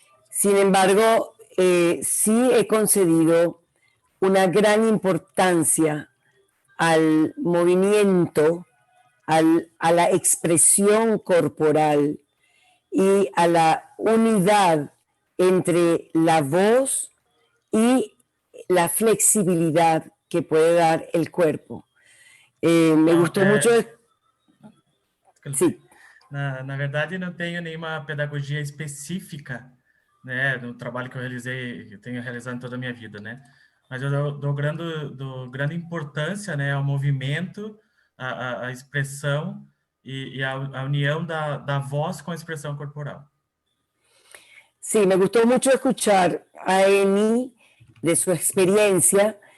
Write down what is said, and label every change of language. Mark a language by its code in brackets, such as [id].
[es] Sin embargo, sí he concedido una gran importancia al movimiento, a la expresión corporal y a la unidad entre la voz y la flexibilidad que puede dar el cuerpo. Me gustó mucho. Sim. [pt] Na verdade, não tenho nenhuma pedagogia específica, né, no trabalho que eu realizei, que eu tenho realizado em toda a minha vida, né? Mas eu dou grande importância, né, ao movimento, à expressão e à união da voz com a expressão corporal. [es] Sí, me gustó mucho escuchar a Eni de su experiencia.